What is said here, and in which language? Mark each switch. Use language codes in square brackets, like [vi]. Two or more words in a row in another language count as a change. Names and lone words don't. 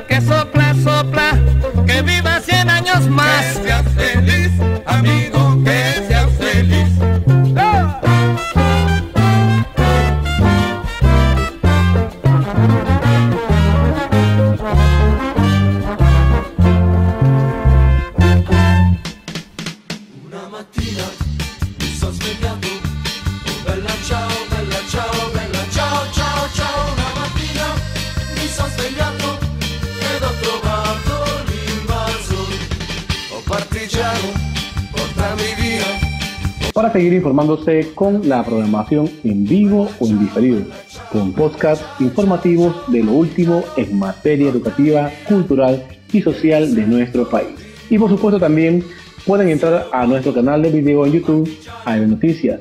[es] sopla, que viva 100 años más. Que seas feliz, amigo, que seas feliz. [it] Una mattina mi sono svegliato, oh bella ciao, bella ciao, bella ciao, ciao, ciao. Una mattina mi sono svegliato ed ho trovato l'invaso. Oh partigiano, portami via. [es] Para seguir informándose con la programación en vivo o en diferido, con podcasts informativos de lo último en materia educativa, cultural y social de nuestro país. Y por supuesto también pueden entrar a nuestro canal de video en YouTube, AEB Noticias.